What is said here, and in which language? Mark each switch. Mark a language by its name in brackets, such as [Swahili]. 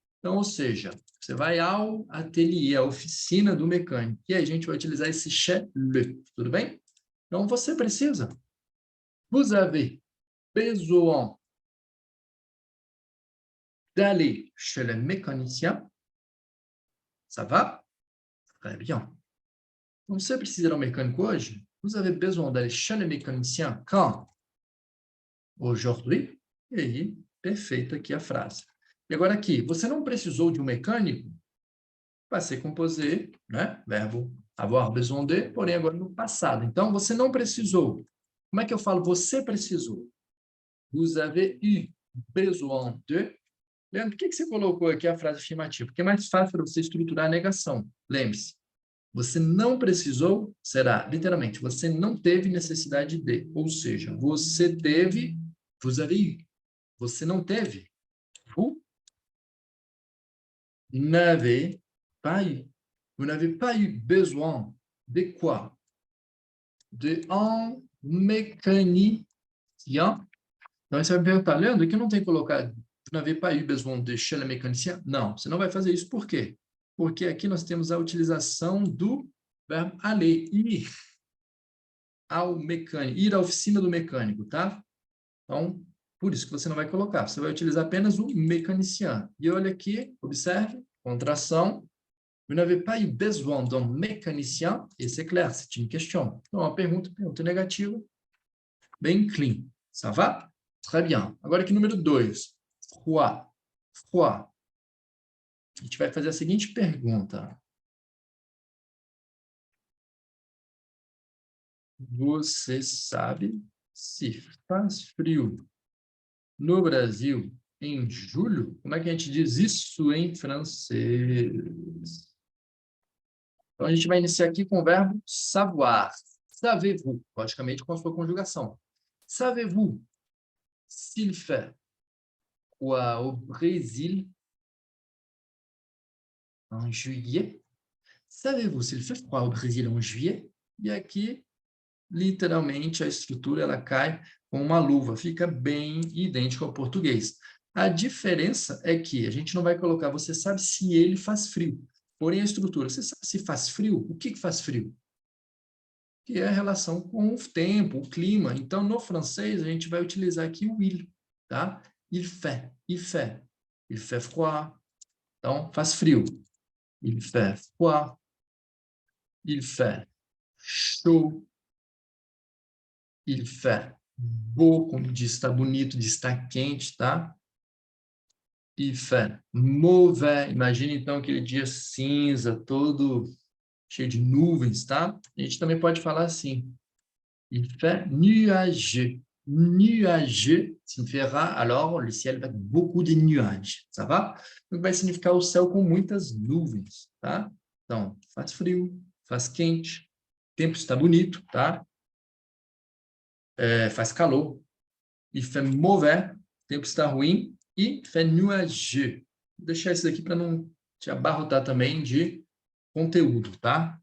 [Portuguese] Então, ou seja, você vai ao ateliê, à oficina do mecânico. E aí a gente vai utilizar esse chez le, tudo bem? Então, você precisa. [French] Vous avez besoin d'aller chez le mécanicien. Ça va? Très bien. [Portuguese] Então, você precisa ir ao mecânico hoje? [French] Vous avez besoin d'aller chez le mécanicien quand? Aujourd'hui. [Portuguese] E aí, perfeito aqui a frase. E agora aqui, você não precisou de um mecânico? Vai ser composé, né? Verbo avoir besoin de, porém agora no passado. Então, você não precisou. Como é que eu falo você precisou? [French] Vous avez eu besoin de. [Portuguese] Leandro, por que você colocou aqui a frase afirmativa? Porque é mais fácil para você estruturar a negação. Lembre-se, você não precisou, será, literalmente, você não teve necessidade de. Ou seja, você teve, [French] vous avez eu. [Portuguese] Você não teve. [French] Vous n'avez pas eu. Vous n'avez pas eu besoin de quoi? De un mécanicien. [Portuguese] Então, você vai me perguntar, Leandro, que eu não tenho colocado, [French] vous n'avez pas eu besoin de chez le mécanicien? [Portuguese] Não, você não vai fazer isso. Por quê? Porque aqui nós temos a utilização do verbo aller, ir ao mecânico, ir à oficina do mecânico, tá? Então, por isso que você não vai colocar. Você vai utilizar apenas o mécanicien. E olha aqui, observe, contração. [French] Vous n'avez pas eu besoin d'un mécanicien? Et c'est clair, c'est une question. [Portuguese] Então, uma pergunta negativa, bem clean. [French] Ça va? Très bien. [Portuguese] Agora aqui, número 2. [French] Froid. Froid. [Portuguese] A gente vai fazer a seguinte pergunta. Você sabe se faz frio no Brasil em julho? Como é que a gente diz isso em francês? Então, a gente vai iniciar aqui com o verbo savoir. [French] Savez-vous? [Portuguese] Logicamente, com a sua conjugação. [French] Savez-vous s'il fait quoi au Brésil en juillet? Savez-vous s'il fait froid au Brésil en juillet? [Portuguese] E aqui, literalmente, a estrutura ela cai com uma luva. Fica bem idêntico ao português. A diferença é que a gente não vai colocar, você sabe se ele faz frio. Porém, a estrutura, você sabe se faz frio? O que faz frio? Que é a relação com o tempo, o clima. Então, no francês, a gente vai utilizar aqui o il, tá? [French] Il fait, il fait. Il fait froid. [Portuguese] Então, faz frio. [French] Il fait froid. Il fait chaud. Il fait beau, [Portuguese] como diz, está bonito, diz está quente, tá? [French] Il fait mauvais. [Portuguese] Imagina, então, aquele dia cinza, todo cheio de nuvens, tá? A gente também pode falar assim. [French] Il fait nuageux. Nuageux signifiera, alors, le ciel avec beaucoup de nuages. Ça va? [Portuguese] Então, vai significar o céu com muitas nuvens, tá? Então, faz frio, faz quente, o tempo está bonito, tá? Faz calor. [French] Il fait mauvais, [Portuguese] o tempo está ruim. E [French] fait nuageux. [Portuguese] Vou deixar isso aqui para não te abarrotar também de conteúdo, tá?